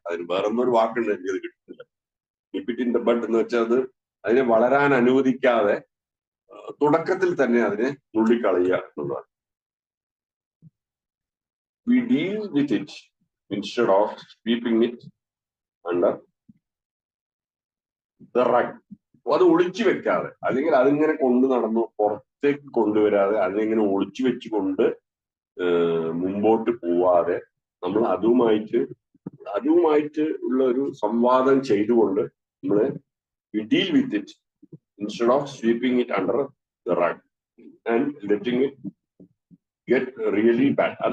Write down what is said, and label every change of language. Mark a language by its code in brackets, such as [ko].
[ml] അതിന് വേറെന്തോ ഒരു വാക്കുണ്ട്, എനിക്കത് കിട്ടുന്നില്ല. [en] nip it in the bud [ml] എന്ന് വെച്ചാൽ അതിനെ വളരാൻ അനുവദിക്കാതെ തുടക്കത്തിൽ തന്നെ അതിനെ നുള്ളിക്കളയുക എന്നുള്ളതാണ്. [en] We deal with it instead of sweeping it under the rug. [ml] അത് ഒളിച്ചു വെക്കാതെ, അല്ലെങ്കിൽ അതിങ്ങനെ കൊണ്ടു നടന്നു പുറത്തേക്ക് കൊണ്ടുവരാതെ, അതിനെങ്ങനെ ഒളിച്ചു വെച്ചുകൊണ്ട് മുമ്പോട്ട് പോവാതെ നമ്മൾ അതുമായിട്ട് ഉള്ള ഒരു സംവാദം ചെയ്തുകൊണ്ട് നമ്മള് [en] we deal with it instead of sweeping it under the rug and letting it get really bad.